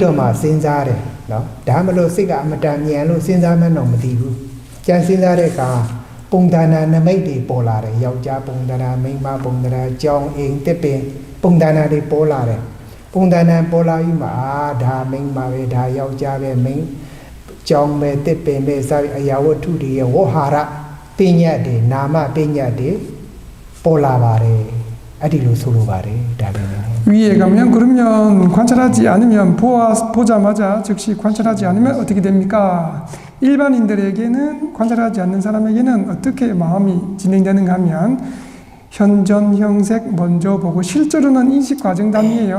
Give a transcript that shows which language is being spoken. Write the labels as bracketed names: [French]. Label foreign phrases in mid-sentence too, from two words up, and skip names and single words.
[Burmese] တော့မှ စဉ်းစားတယ်เนาะဒါမှမလို့ စိတ်ကအမတန်မြန်လို့ စဉ်းစားမှန်းတော့ မသိဘူး ကြံစဉ်းစားတဲ့အခါ ပုံသဏ္ဍာန်နမိတ်တွေ ပေါ်လာတယ် ယောက်ျားပုံသဏ္ဍာန် မိန်းမပုံသဏ္ဍာန် အကြောင်းအိမ်သစ်ပင် ပုံသဏ္ဍာန်တွေ ပေါ်လာတယ် ပုံသဏ္ဍာန်ပေါ်လာပြီးမှ ဒါမိန်းမပဲ ဒါယောက်ျားပဲ မိန်းကြောင်းပဲသစ်ပင်ပဲ စသည်အရာဝတ္ထုတွေရဲ့ဝဟာရပညာတွေ နာမပညာတွေ ပေါ်လာပါတယ် အဲ့ဒီလိုဆိုလိုပါတယ် ဒါပဲ [Korean] 위에 가면 그러면 관찰하지 않으면 보자마자 즉시 관찰하지 않으면 어떻게 됩니까? 일반인들에게는 관찰하지 않는 사람에게는 어떻게 마음이 진행되는가 하면 현전 형색 먼저 보고 실제로는 인식 과정 단위예요.